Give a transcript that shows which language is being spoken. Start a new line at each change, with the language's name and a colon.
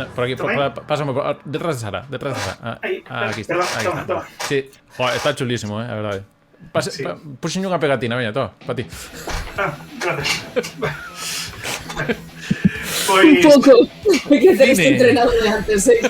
Spanish: Por aquí, pásame detrás de Sara. Ahí, aquí está. Perdón, toma. Sí, joder, está chulísimo,
Galician: a verdade. Puxen unha pegatina, veña, todo, para ti.
Spanish: Gracias. Pois... Un pouco, que tenéis entrenado de antes,